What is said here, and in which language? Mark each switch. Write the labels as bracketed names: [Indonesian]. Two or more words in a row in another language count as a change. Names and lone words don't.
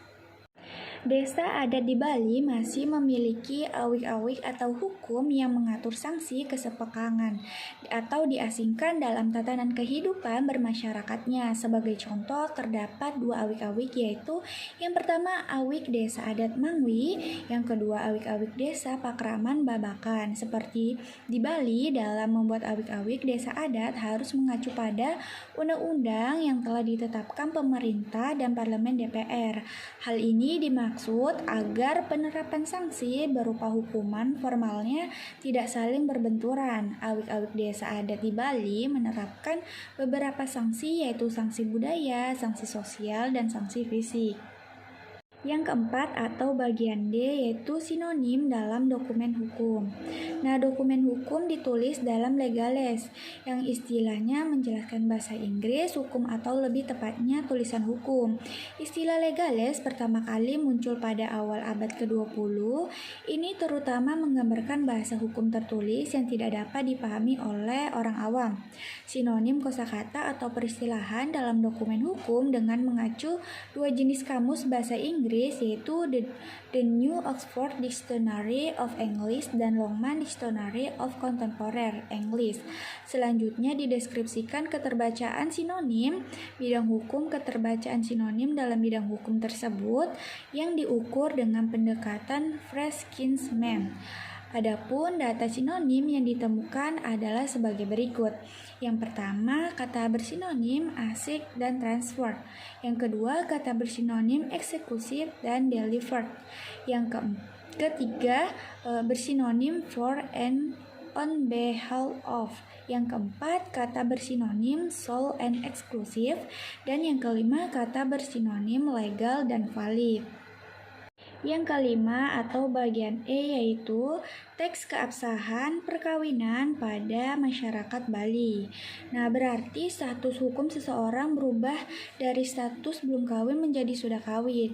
[Indonesian] Desa adat di Bali masih memiliki awik-awik atau hukum yang mengatur sanksi kesepakangan atau diasingkan dalam tatanan kehidupan bermasyarakatnya. Sebagai contoh, terdapat dua awik-awik, yaitu yang pertama awik desa adat Mangwi, yang kedua awik-awik desa Pakraman Babakan. Seperti di Bali, dalam membuat awik-awik desa adat harus mengacu pada undang-undang yang telah ditetapkan pemerintah dan parlemen DPR. Hal ini dimaksud agar penerapan sanksi berupa hukuman formalnya tidak saling berbenturan. Awik-awik desa adat di Bali menerapkan beberapa sanksi, yaitu sanksi budaya, sanksi sosial, dan sanksi fisik. Yang keempat atau bagian D yaitu sinonim dalam dokumen hukum. Nah, dokumen hukum ditulis dalam legales yang istilahnya menjelaskan bahasa Inggris hukum atau lebih tepatnya tulisan hukum. Istilah legales pertama kali muncul pada awal abad ke-20. Ini terutama menggambarkan bahasa hukum tertulis yang tidak dapat dipahami oleh orang awam. Sinonim kosakata atau peristilahan dalam dokumen hukum dengan mengacu dua jenis kamus bahasa Inggris, yaitu The New Oxford Dictionary of English dan Longman Dictionary of Contemporary English. Selanjutnya dideskripsikan keterbacaan sinonim bidang hukum. Keterbacaan sinonim dalam bidang hukum tersebut yang diukur dengan pendekatan Frieskins-Mann. Adapun data sinonim yang ditemukan adalah sebagai berikut. Yang pertama, kata bersinonim asik dan transferred. Yang kedua, kata bersinonim eksekutif dan delivered. Yang ketiga, bersinonim [English] for and on behalf of. [Indonesian] Yang keempat, kata bersinonim [English] sole and exclusive. [Indonesian] Dan yang kelima, kata bersinonim legal dan valid. Yang kelima atau bagian E yaitu teks keabsahan perkawinan pada masyarakat Bali. Nah, berarti status hukum seseorang berubah dari status belum kawin menjadi sudah kawin.